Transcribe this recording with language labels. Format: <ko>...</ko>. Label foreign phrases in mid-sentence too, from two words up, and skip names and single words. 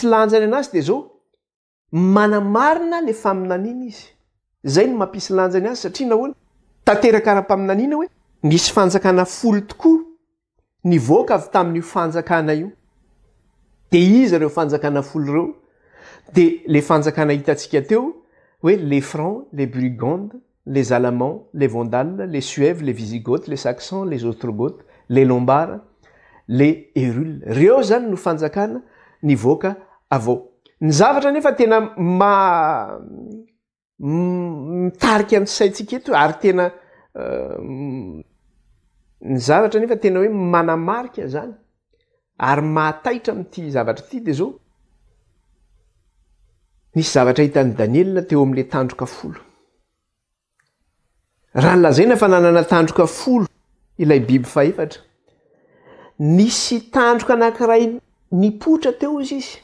<mg>lanjany anazy de zao manamarina le faminaniana izy zay no mampisy lanjany azy satria nahoana tanteraka ara-paminaniana hoe misy fanjakana folo tokoa nivoaka avy tamin'io fanjakana io de izy reo fanjakana folo reo de le fanjakana hitantsika teo hoe</mg> <fr>les francs les brigandes les allemands les vandales les suèves les visigoths les saxons les ostrogoths les lombards les hérules</fr> <mg>reo zany no fanjakana nivoaka avao ny zavatra nefa tena mitarika amin'ny saitsika eto ary tena ny zavatra nefa tena hoe manamarika zany ary mahataitra amin'ity zavatra ity de zao nisy zavatra hitan'ny Daniel teo amin'le tandroka folo raha nolazaina fa nanana tandroka folo ilay biby fahefatra nisy tandroka anankiray nipotra teo izy</mg>